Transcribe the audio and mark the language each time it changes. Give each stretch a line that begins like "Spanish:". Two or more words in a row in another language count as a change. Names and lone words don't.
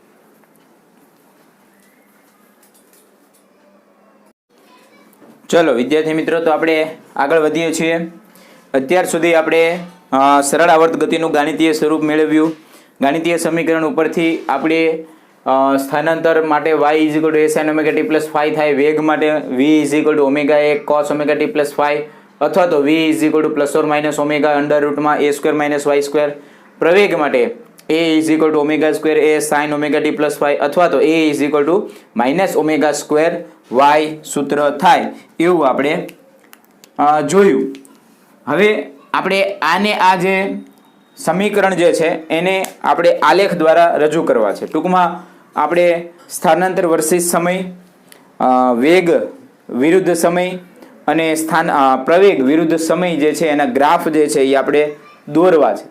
Gujarati: ચલો વિદ્યાર્થી મિત્રો, તો આપણે આગળ વધીએ છીએ. અત્યાર સુધી આપણે સરળ આવર્ત ગતિનું ગાણિતીય સ્વરૂપ મેળવ્યું. ગાણિતીય સમીકરણ ઉપરથી આપણે સ્થાનાંતર માટે
English: y a sin omega t plus phi
Gujarati: થાય, વેગ માટે
English: v omega a cos omega t plus phi,
Gujarati: અથવા તો
English: v plus or minus omega under root માં a square minus y square.
Gujarati: પ્રવેગ માટે
English: a omega square a sin omega t plus phi,
Gujarati: અથવા તો
English: a minus omega square y
Gujarati: સૂત્ર થાય, એવું આપણે જોયું. હવે આપણે આને આ જે સમીકરણ જે છે એને આપણે આલેખ દ્વારા રજૂ કરવા છે. ટૂંકમાં આપણે સ્થાનાંતર વર્સિસ સમય, વેગ વિરુદ્ધ સમય અને પ્રવેગ વિરુદ્ધ સમય જે છે એના ગ્રાફ જે છે એ આપણે દોરવા છે.